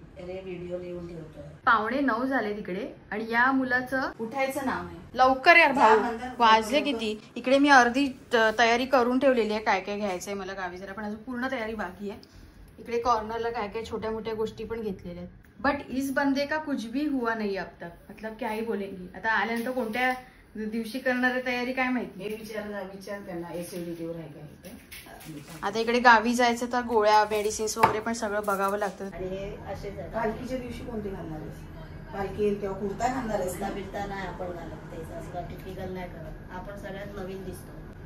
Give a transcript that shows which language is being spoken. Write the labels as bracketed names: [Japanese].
[Marathi] अरे व्हिडिओ लिहून ठेवतोय. 8:45 झाले तिकडे, आणि या मुलाचं उठायचं नाव नाही. लवकर यार भाऊ, वाजले किती? इकडे मी अर्धी तयारी करून ठेवलेली आहे, काय काय घ्यायचंय मला गावी जरा, पण अजून पूर्ण तयारी बाकी आहे. इकडे कॉर्नरला काय काय छोट्या मोठ्या गोष्टी पण घेतलेल्या आहेत. [Hindi] बट इस बंदे का कुछ भी हुआ नहीं अब तक, मतलब क्या ही बोलेंगी. [Marathi] आता आल्यानंतर कोणत्या दिवशी करणारी तयारी काय माहिती. विचार त्यांना एसिडिटीवर आहे का. आता इकडे गावी जायचं तर गोळ्या मेडिसिन्स वगैरे पण सगळं बघावं लागतं. आणि असे पालखीच्या दिवशी कोणती घालणार आहेस? पालखी किंवा कुर्ता घालणार आहेस? बिरता नाही आपण घालत, ते असं टिपिकल नाही करत. आपण सगळ्यात नवीन दिसतो.